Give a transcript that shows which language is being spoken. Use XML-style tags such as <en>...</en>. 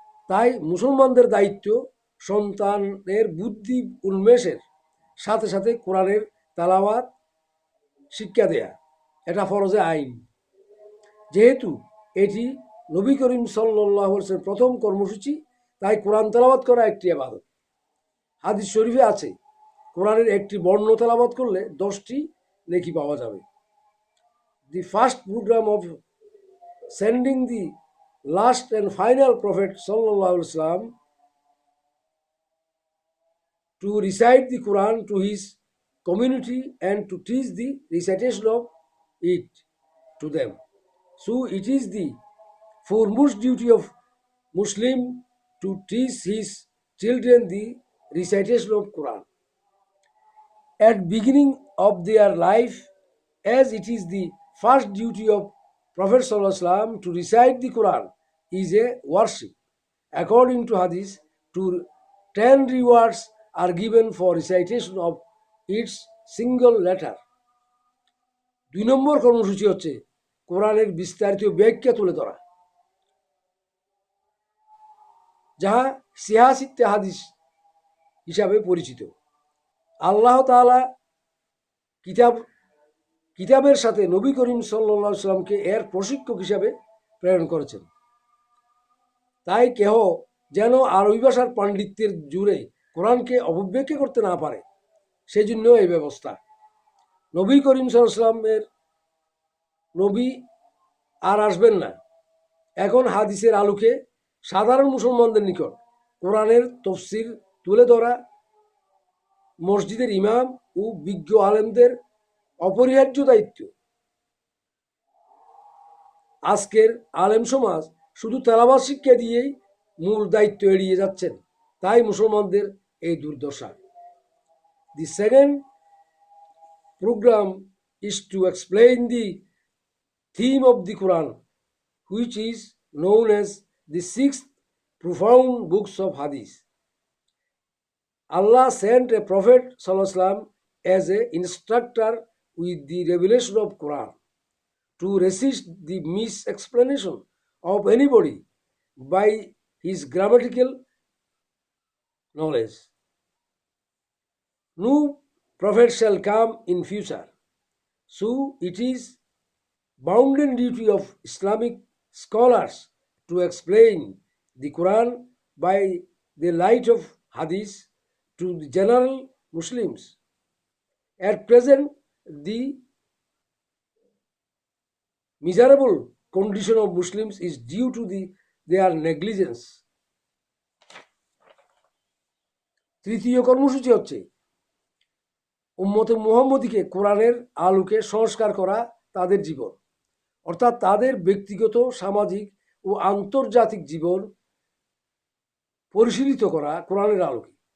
<bn>তাই মুসলমানদের দায়িত্ব সন্তানের বুদ্ধি উন্মেষের সাথে সাথে কোরআনের তেলাওয়াত শিক্ষা দেয়া, এটা ফরজে আইন। যেহেতু এটি নবী করিম সাল্লাল্লাহু আলাইহি ওয়াসাল্লামের প্রথম কর্মসূচি, তাই কোরআন তেলাওয়াত করা একটি ইবাদত। হাদিস শরীফে আছে, কোরআনের একটি বর্ণ তেলাওয়াত করলে 10টি নেকি পাওয়া যাবে।</bn> <en>The first program of sending the last and final Prophet sallallahu alaihi wasallam to recite the Quran to his community and to teach the recitation of it to them. So it is the foremost duty of Muslim to teach his children the recitation of Quran at beginning of their life, as it is the first duty of Prophet sallallahu alaihi wasallam to recite the Quran is a worship. According to Hadith, 10 rewards are given for recitation of its single letter.</en> <bn>2 নম্বর কর্মসূচি হচ্ছে কোরআনের বিস্তারিত ব্যাখ্যা তুলে ধরা, যাহা সিয়াসিতে হাদিস হিসাবে পরিচিত। আল্লাহ তাআলা কিতাবের সাথে নবী করিম সাল্লাল্লাহু আলাইহি সাল্লামকে এর প্রশিক্ষক হিসাবে প্রেরণ করেছেন। তাই কেহ যেন আরবি ভাষার পাণ্ডিত্যের জুড়ে কোরআনকে অপব্যাখ্যা করতে না পারে, সেজন্য এই ব্যবস্থা। নবী করিম সাল্লাল্লাহু আলাইহি সাল্লামের নবী আর আসবেন না। এখন হাদিসের আলোকে সাধারণ মুসলমানদের নিকট কোরআনের তফসির তুলে ধরা মসজিদের ইমাম ও বিজ্ঞ আলেমদের অপরিহার্য দায়িত্ব। আজকের আলেম সমাজ শুধু তেলাওয়াত শিক্ষা দিয়েই মূল দায়িত্ব এড়িয়ে যাচ্ছেন, তাই মুসলমানদের এই দুর্দশা।</bn> <en>The second program is to explain the theme of the Quran, which is known as the 6 profound books of Hadith. Allah sent a Prophet sallallahu alaihi wasallam as an instructor with the revelation of Quran to resist the misexplanation of anybody by his grammatical knowledge. No prophet shall come in future, so it is bounden duty of Islamic scholars to explain the Quran by the light of Hadith to the general Muslims. At present, the miserable condition of Muslims is due to their negligence.</en> <bn>তৃতীয় কর্মসূচি হচ্ছে উম্মতে মুহাম্মদীকে কোরআনের আলোকে সংস্কার করা তাদের জীবন, অর্থাৎ তাদের ব্যক্তিগত, সামাজিক ও আন্তর্জাতিক জীবন পরিশীলিত করা কোরআনের আলোকে।</bn>